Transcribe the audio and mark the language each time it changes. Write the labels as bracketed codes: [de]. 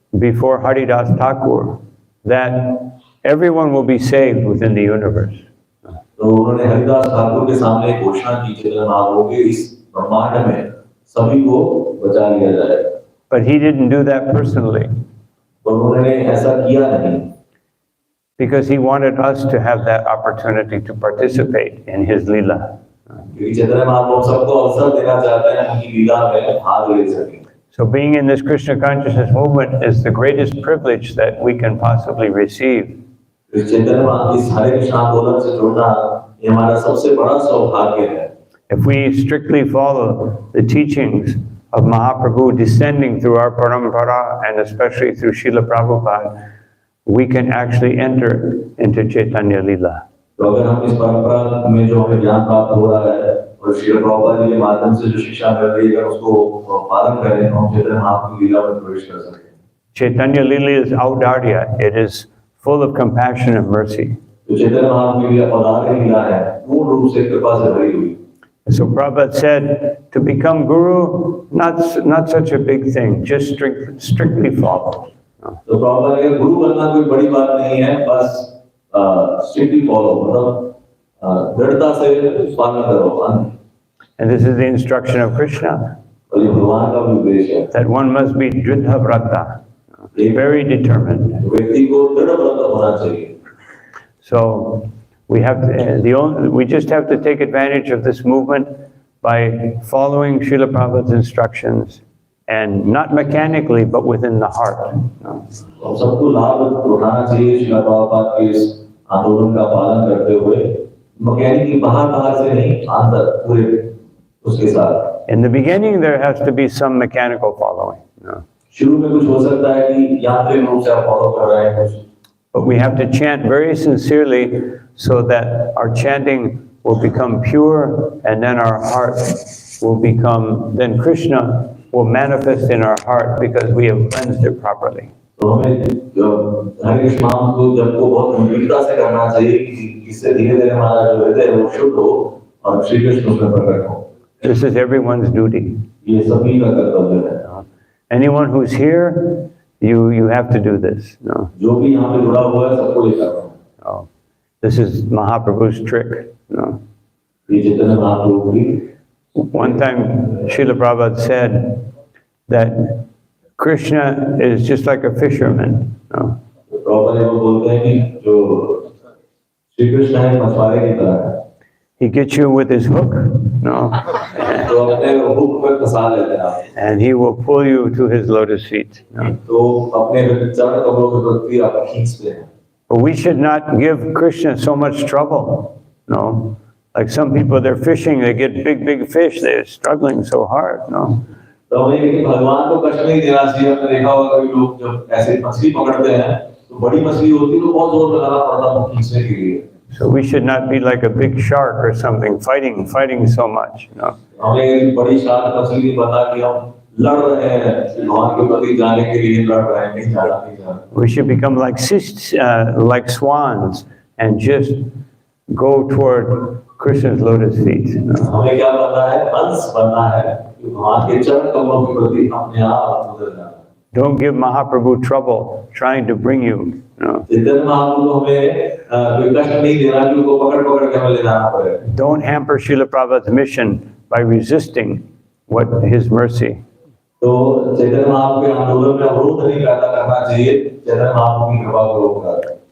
[en] before Haridas Thakur that everyone will be saved within the universe. [hi] तो उन्होंने हरिदास ठाकुर के सामने घोषणा की चैतन्य महाप्रभु के इस ब्रह्मांड में सभी को बचा लिया जाएगा। [en] But he didn't do that personally. [hi] और उन्होंने ऐसा किया नहीं। [en] Because he wanted us to have that opportunity to participate in his Leela. [hi] क्योंकि चैतन्य महाप्रभु सबको अवसर देना चाहते हैं उनकी लीला में भाग ले सकें। [en] So being in this Krishna consciousness movement is the greatest privilege that we can possibly receive. [hi] Chaitanya Mahaprabhu इस हरे कृष्ण आंदोलन से जुड़ना ये हमारा सबसे बड़ा सौभाग्य है। [en] If we strictly follow the teachings of Mahaprabhu descending through our parampara and especially through Srila Prabhupada, we can actually enter into Chaitanya Leela. [hi] तो अगर हम इस परंपरा में जो हमें ज्ञान प्राप्त हो रहा है और श्रील प्रभुपाद जी के माध्यम से जो शिक्षा मिल रही है उसको पालन करें तो हम चैतन्य महाप्रभु की लीला में प्रवेश कर सकते हैं। [en] Chaitanya Leela is audarya. It is full of compassion and mercy. [hi] तो चैतन्य महाप्रभु की औदार्य लीला है पूर्ण रूप से कृपा से भरी हुई। [en] So Prabhupada said, to become guru, not such a big thing, just strictly follow. [hi] तो प्रभुपाद के गुरु बनना कोई बड़ी बात नहीं है, बस [en] strictly follow, [hi] मतलब दृढ़ता से पालन करो। [en] And this is the instruction of Krishna, [hi] और ये भगवान का भी उद्देश्य है [en] that one must be dridha vrata, very determined. [hi] व्यक्ति को दृढ़ व्रत होना चाहिए। [en] So we have to, we just have to take advantage of this movement by following Srila Prabhupada's instructions, and not mechanically, but within the heart. [hi] हम सबको लाभ उठाना चाहिए श्रील प्रभुपाद के इस आंदोलन का पालन करते हुए, मैकेनिकली बाहर से नहीं, अंदर पूरे उसके साथ। [en] In the beginning, there has to be some mechanical following. [hi] शुरू में कुछ हो सकता है कि यांत्रिक रूप से आप फॉलो कर रहे हैं कुछ। [en] But we have to chant very sincerely so that our chanting will become pure, and then our heart will become, then Krishna will manifest in our heart because we have cleansed it properly. [hi] तो हमें हरे कृष्ण नाम को जब को बहुत गंभीरता से करना चाहिए कि इससे धीरे-धीरे हमारा जो हृदय है वो शुद्ध हो और श्री कृष्ण उसमें प्रकट हो। [en] This is everyone's duty. [hi] ये सभी का कर्तव्य है। [en] Anyone who's here, you have to do this. No. [hi] जो भी यहाँ पे जुड़ा हुआ है सबको ये करना है। [en] Oh, this is Mahaprabhu's trick. No. [hi] ये चैतन्य महाप्रभु की। [en] One time, Srila Prabhupada said that Krishna is just like a fisherman. No. [hi] Prabhupada वो बोलते हैं कि जो श्री कृष्ण है मछुआरे की तरह है। [en] He gets you with his hook, no, [hi] तो अपने हुक पर फंसा लेते हैं [en] and he will pull you to his lotus feet. No. [hi] तो अपने चरण कमलों के प्रति आप खींचते हैं। [en] But we should not give Krishna so much trouble. No, like some people, they're fishing, they get big fish, they're struggling so hard. No. [hi] तो हमें लेकिन भगवान को कष्ट नहीं देना चाहिए। आपने देखा होगा कि लोग जब ऐसे मछली पकड़ते हैं तो बड़ी मछली होती है तो बहुत जोर लगाना पड़ता है खींचने के लिए। [en] So we should not be like a big shark or something, fighting so much. You know. [hi] हमें बड़ी शार्क मछली बना कि हम लड़ रहे हैं भगवान के प्रति जाने के लिए लड़ रहे हैं नहीं जाना। [en] We should become like swans and just go toward Krishna's lotus feet. You know. [hi] हमें क्या बनना है? हंस बनना है कि भगवान के चरण कमलों के प्रति अपने आप उतर जाना। [en] Don't give Mahaprabhu trouble trying to bring you. You know. [hi] Chaitanya Mahaprabhu हमें कोई कष्ट नहीं देना कि उनको पकड़ के हमें ले जाना पड़े। [en] Don't hamper Srila Prabhupada's mission by resisting what his mercy. [hi] तो चैतन्य महाप्रभु के आंदोलन में अवरोध नहीं पैदा करना चाहिए, चैतन्य महाप्रभु की कृपा को रोककर।